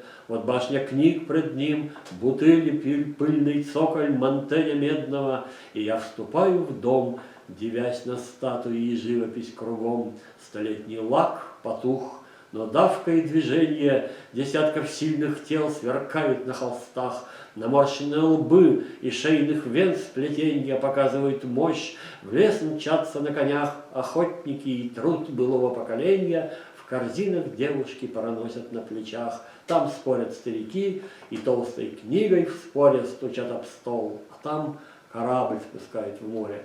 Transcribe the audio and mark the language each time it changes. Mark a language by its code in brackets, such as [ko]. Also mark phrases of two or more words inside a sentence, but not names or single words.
[ru] Вот башня книг пред ним, бутыли, пыльный цоколь мантеля медного, и я вступаю в дом, дивясь на статуи и живопись кругом. Столетний лак потух, но давка и движение десятков сильных тел сверкают на холстах. Наморщенные лбы и шейных вен сплетенья показывают мощь. В лес мчатся на конях охотники, и труд былого поколения в корзинах девушки проносят на плечах. Там спорят старики, и толстой книгой в споре стучат об стол, а там корабль спускают в море.